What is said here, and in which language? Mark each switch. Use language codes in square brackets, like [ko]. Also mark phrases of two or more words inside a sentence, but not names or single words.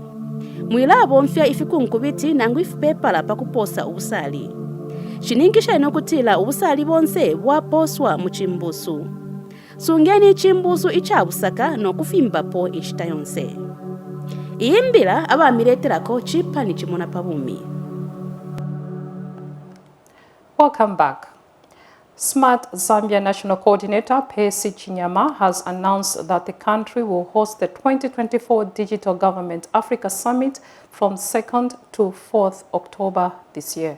[bem] Mwila bonfya ifikunkubiti nangu ifupepala pakuposa ubusali. Shiningisha inokutila ubusali bonse bwaposwa mu chimbusu. Sungeni chimbusu ichabusaka nokufimbapo inshita yonse. Iyimbila abamireterako chipa ni chimona pabumi. [en] Welcome back. Smart Zambia National Coordinator Percy Chinyama has announced that the country will host the 2024 Digital Government Africa Summit from 2nd to 4th October this year.